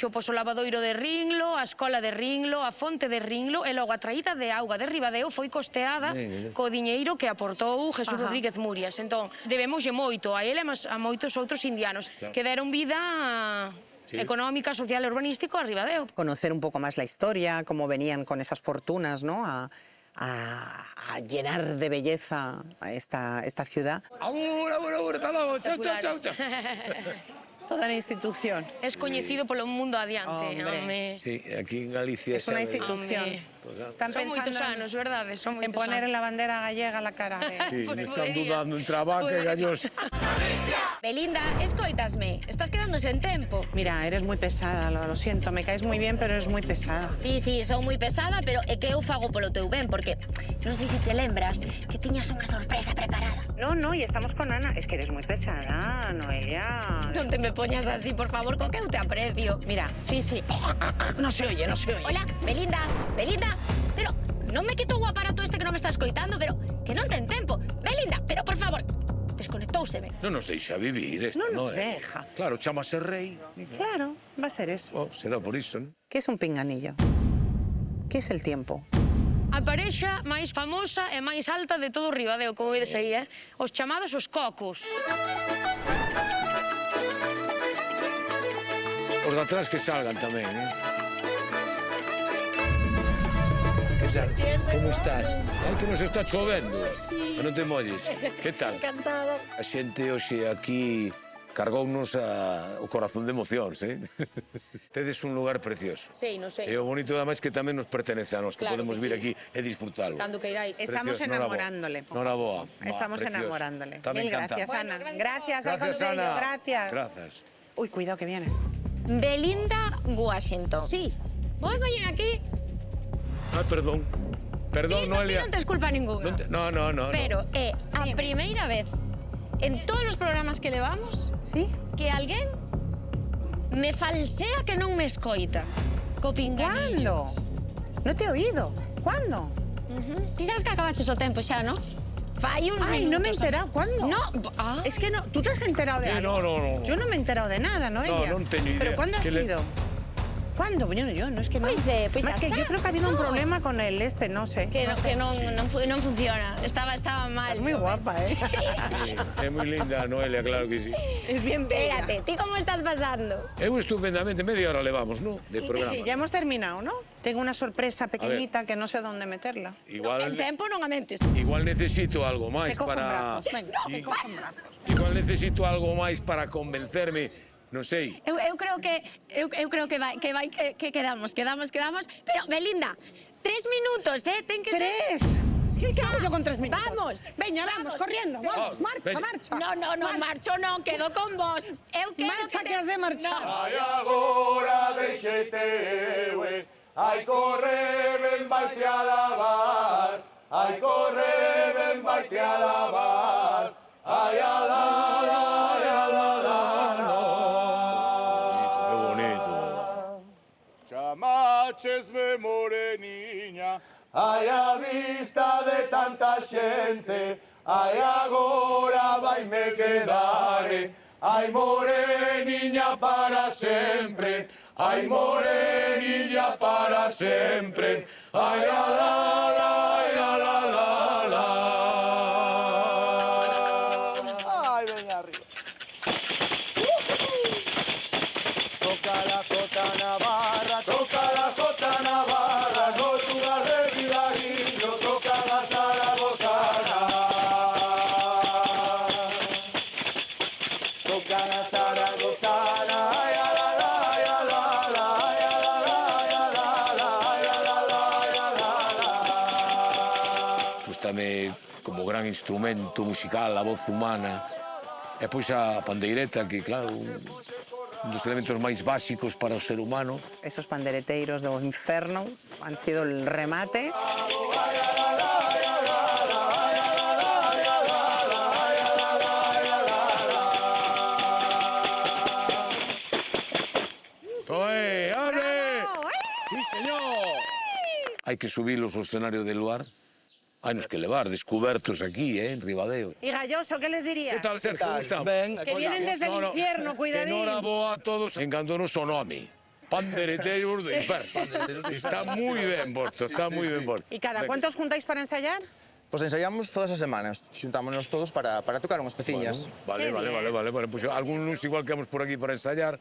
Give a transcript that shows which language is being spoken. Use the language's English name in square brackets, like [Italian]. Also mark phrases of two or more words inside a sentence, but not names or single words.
[Galician] Pois o lavadoiro de Ringlo, a escola de Ringlo, a fonte de Ringlo, e logo a traída de auga de Ribadeo foi costeada co diñeiro que aportou Jesús Rodríguez Murias. Entón, debemoslle moito a ele e a moitos outros indianos que deron vida económica, social e urbanístico a Ribadeo. [Spanish] Conocer un poco más la historia, cómo venían con esas fortunas, ¿no? A llenar de belleza a esta ciudad. [Galician] Agur, hasta logo, chao, chao, chao, chao. [Spanish] Toda la institución. [Galician] Es coñecido polo mundo adiante. [Spanish] Hombre. Sí, aquí en Galicia... Es una sabe- institución. Están [Galician] Son moitos [Spanish] pensando [Galician] anos, verdade? Son moitos [Spanish] en poner [Galician] anos. [Spanish] la bandera gallega a la cara de... Sí, Pues me están podría. dudando entre [Galician] a vaca e [Spanish] gallos. [Galician] Belinda, escoitasme, estás quedando sen tempo. [Spanish] Mira, eres muy pesada, lo siento, me caes muy bien, pero eres muy pesada. Sí, [Galician] son moi pesada, pero é que eu fago polo teu ben, porque non sei se te lembras que tiñas unha sorpresa preparada. [Spanish] No, y estamos con Ana. Es que eres muy pesada, Noelia. [Galician] Non te me poñas así, por favor, co que eu te aprecio. [Spanish] Mira, sí. No se oye. [Galician] Hola, Belinda, pero non me quito o aparato este que non me está escoitando, pero que non ten tempo. Belinda, pero por favor, desconectóuseme. Non nos deixa vivir esta, [Spanish] No nos [Galician] non é? [Spanish] deja. [Galician] Claro, chamase rei. [Spanish] Claro, va a ser eso. [Galician] Oh, será por iso, non? [Spanish] ¿Qué es un pinganillo? ¿Qué es el tiempo? [Galician] A parexa máis famosa e máis alta de todo o Ribadeo, como vedes aí, Os chamados os cocos. Os de atrás que salgan tamén, Que tal? Como estás? Ai, que nos está chovendo. Sí. Non te molles. Que tal? Encantada. A xente hoxe aquí cargounos o corazón de emocións, Tedes un lugar precioso. Sei, non sei. E o bonito, además, que tamén nos pertence a nós, que Claro podemos que vir [Spanish] sí. [Galician] aquí e disfrutalo. Cando queiráis. Estamos Precioso, enamorándole. Noraboa. Estamos enamorándole. Está [Spanish] Mil [Galician] encantado. [Spanish] gracias, Ana. Bueno, Gracias, al Gracias, [Galician] Concello, [Spanish] Ana. gracias. Gracias. Uy, cuidado que viene. Belinda Washington. Sí. [Galician] Vos veñen aquí. [Spanish] Ai, perdón. Perdón, [Galician] Ti [Spanish] Noelia. [Galician] non tes culpa ninguna. [Spanish] No. [Galician] Pero é a primeira vez en todos os programas que levamos [Spanish] ¿Sí? [Galician] que alguén me falsea que non me escoita. Co pinganillo. [Spanish] ¿Cuándo? No te he oído. ¿Cuándo? [Galician] Ti sabes que acabaches o tempo xa, non? Fai uns [Spanish] Ay, no me he [Galician] minutos. [Spanish] enterado. ¿Cuándo? No, Es que no, ¿tú te has enterado de Sí, algo? no. Yo no me he enterado de nada, Noelia. [Galician] No teño idea. [Spanish] ¿Pero cuándo ha Que le- sido? ¿Cuándo? Bueno, yo no, es que no. Pues, pues Más ya que está. yo creo que ha habido un No. problema con el no sé. [Galician] que non funciona. Estaba mal. [Spanish] Es muy guapa, ¿eh? [Galician] Sí, é moi linda, Noelia, claro que sí. [Spanish] Es bien bella. [Galician] Espérate, ti como estás pasando? Eu estupendamente, media hora levamos, ¿no? [Spanish] De programa. Ya hemos terminado, ¿no? Tengo una sorpresa pequeñita que no sé dónde meterla. [Galician] En tempo non a mentes. Igual necesito algo máis [Spanish] Te cojo en [Galician] para... [Spanish] brazos, venga, te cojo en brazos. [Galician] Igual necesito algo máis para convencerme, non sei. Eu creo que quedamos, pero Belinda, 3 minutos, ten que [Spanish] ¡Tres! Es que ¿qué hago yo con 3 minutos? Vamos. Venga, vamos, corriendo, vamos, marcha, venga. marcha. No, [Galician] marcho non, quedo con vos. Eu quedo [Spanish] Marcha que has de marchar. No. [Galician] Ai agora deixete, ai corre, ben vaite a lavar. Ai corre, ben vaite a lavar. Ai a [Spanish] Que bonito. [Galician] Chamachesme moreniña, ai a vista de tanta xente, ai agora vaime quedare, ai moreniña para sempre, ai moreniña. Sevilla para sempre. Ai, la, la, la, ai, la, la, la, la. Ai, veña arriba. [Spanish] Toca la jota navarra, toca la jota navarra, [Galician] no lugar de Vilarillo, [Spanish] toca la zaragozana. Toca la zaragozana, ay, a la, la, ay, a la, la, ay, a la, la, ay, a la, la, ay, a la, la, ay, a la, la. [Galician] Gústame como gran instrumento musical a voz humana. E pois a pandeireta, que claro, un dos elementos máis básicos para o ser humano. [Spanish] Esos pandereteiros do inferno han sido el remate. ¡Toe! ¡Ale! ¡Sí, señor! [Galician] Hai que subilos ao escenario de Luar. Hainos que levar, descubertos aquí, en Ribadeo. [Spanish] Y Galloso, ¿qué les diría? [Galician] Que tal, Sergio? Como estamos? Ben, [Spanish] Que vienen desde el infierno, cuidadín. [Galician] Enhoraboa a todos. Encándonos o nome. Pandereteiros do inferno. Está moi ben posto, está moi ben posto. [Spanish] ¿Y cada cuánto os juntáis para ensayar? [Galician] Pois ensaiamos todas as semanas, xuntámonos todos para tocar unhas peciñas. [Spanish] Vale, vale, vale, vale, vale. Pois algún lunes igual quedamos por aquí para ensayar.